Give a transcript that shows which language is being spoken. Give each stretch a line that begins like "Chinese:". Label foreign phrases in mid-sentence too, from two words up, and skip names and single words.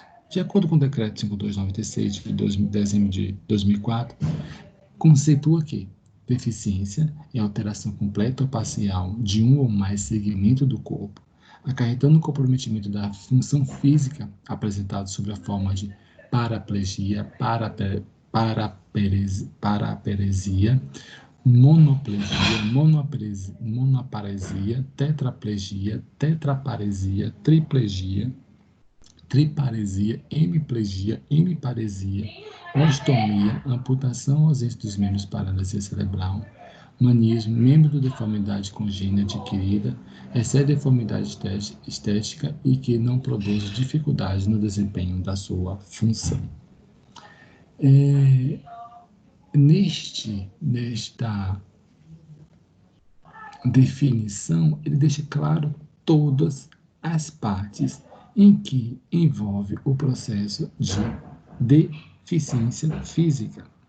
Portuguese: De acordo com o Decreto 5296, de dezembro de 2004, conceitua que deficiência é alteração completa ou parcial de um ou mais segmento do corpo, acarretando o comprometimento da função física apresentado sob a forma de paraplegia, paraparesia, monoplegia, monoparesia, tetraplegia, tetraparesia, triplegia, triparesia, hemiplegia, hemiparesia, ostomia, amputação ou ausência dos membros, paralisia cerebral, manismo, membro de deformidade congênita adquirida, excede deformidade estética e que não produz dificuldade no desempenho da sua função. Nesta definição, ele deixa claro todas as partes em que envolve o processo de deficiência física.